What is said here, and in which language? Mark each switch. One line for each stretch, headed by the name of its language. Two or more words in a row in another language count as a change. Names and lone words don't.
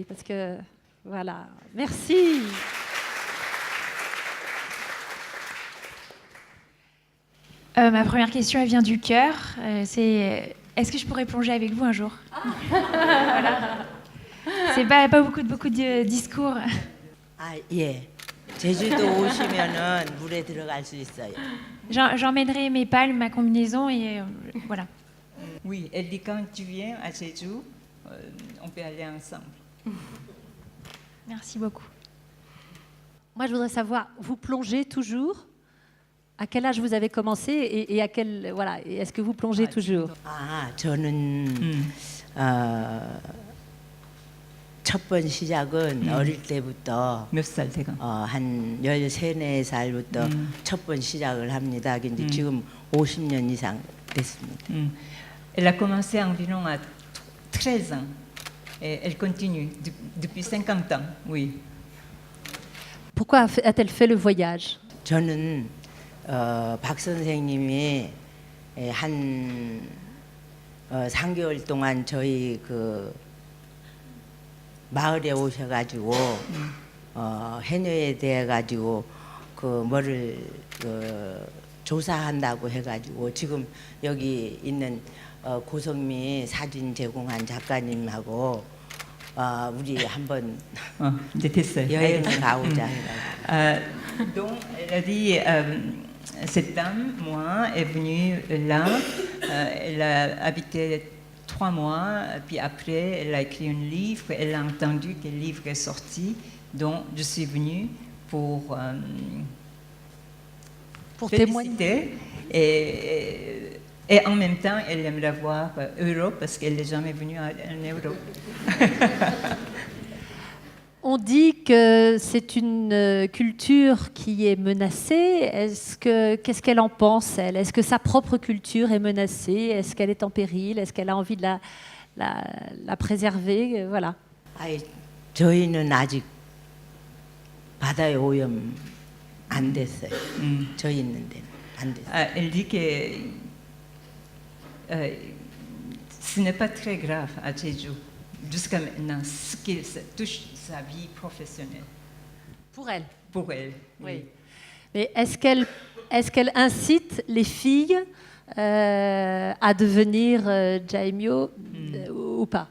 French: Parce que, voilà. Merci. Ma première question, elle vient du cœur. C'est est-ce que je pourrais plonger avec vous un jour? Voilà. C'est pas beaucoup de discours.
Korean: 아, 예. 제주도 오시면은 물에 들어갈 수 있어요.
French: J'emmènerai mes palmes, ma combinaison et voilà. Oui, elle dit quand tu viens à Jeju, on peut aller ensemble. Merci beaucoup. Moi, je voudrais savoir, vous plongez toujours? À quel âge vous avez commencé et à quel voilà, est-ce que vous plongez toujours?
Korean: 아, 저는 첫 번 시작은 어릴 때부터 몇 살 때가? 한 13, 14살부터 첫 번 시작을 합니다. 근데 지금 50년 이상 됐습니다.
French: Elle a commencé environ à 13 ans. Et elle continue depuis 50 ans, oui. Pourquoi a-t-elle fait le voyage?
Korean: 저는 박 선생님이 한 3개월 동안 저희 그 마을에 오셔가지고 해녀에 대해 가지고 그 뭐를 조사한다고 해가지고 지금 여기 있는 고성미 사진 제공한 작가님하고 우리 한번 여행을 가보자 해가지고.
French: Donc, elle a dit, cette dame, moi, est venue là, elle a habité 3 mois, puis après, elle a écrit un livre, elle a entendu que le livre est sorti, donc je suis venue pour témoigner. Et en même temps, elle aimerait voir Europe, parce qu'elle n'est jamais venue en Europe. On dit que c'est une culture qui est menacée. Qu'est-ce qu'elle en pense, elle? Est-ce que sa propre culture est menacée? Est-ce qu'elle est en péril? Est-ce qu'elle a envie de la préserver? Voilà.
Korean: 저희는 아직 바다의 오염 안 됐어요. 저희 있는 데는 안 됐어요.
French: Elle dit que ce n'est pas très grave à Jeju jusqu'à maintenant, ce qui touche sa vie professionnelle. Pour elle. Pour elle. Oui. Mais est-ce qu'elle incite les filles à devenir daimyo ou pas?